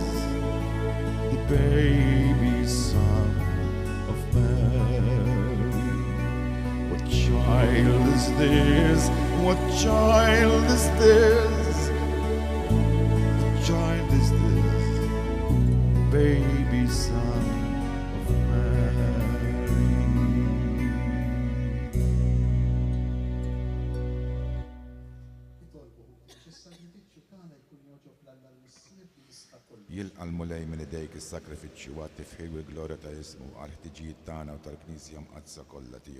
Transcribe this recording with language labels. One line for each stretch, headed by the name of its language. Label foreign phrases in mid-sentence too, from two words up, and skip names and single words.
English: The baby son of Mary. What child is this? What child is this? What child is this? The baby son of Mary.
Maltese: Jilqa l-mulej minn idejk is-sakrifiċċju għat tifħil u l-glorja ta' ismu għal ħtiġijiet tagħna u tal-Knisja mqaddsa kollha tiegħu.